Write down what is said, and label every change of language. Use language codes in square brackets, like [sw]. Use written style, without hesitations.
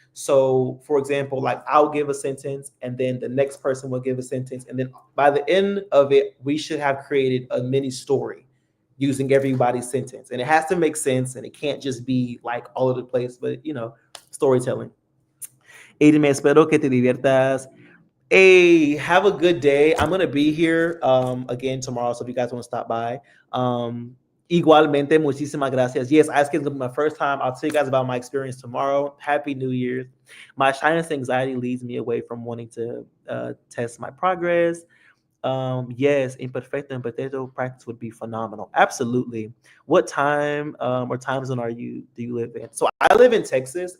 [en] So, for example, like I'll give a sentence and then the next person will give a sentence. And then by the end of it, we should have created a mini story using everybody's sentence. And it has to make sense and it can't just be like all over the place, but storytelling. [es] Aiden, espero que te diviertas. [en] Hey, have a good day. I'm gonna be here again tomorrow, so if you guys want to stop by. [es] Igualmente, muchísimas gracias. [en] Yes, I skipped my first time. I'll tell you guys about my experience tomorrow. Happy New Year's. My shyness anxiety leads me away from wanting to test my progress. Yes, imperfecto and potato practice would be phenomenal. Absolutely. What time or time zone do you live in? So I live in Texas.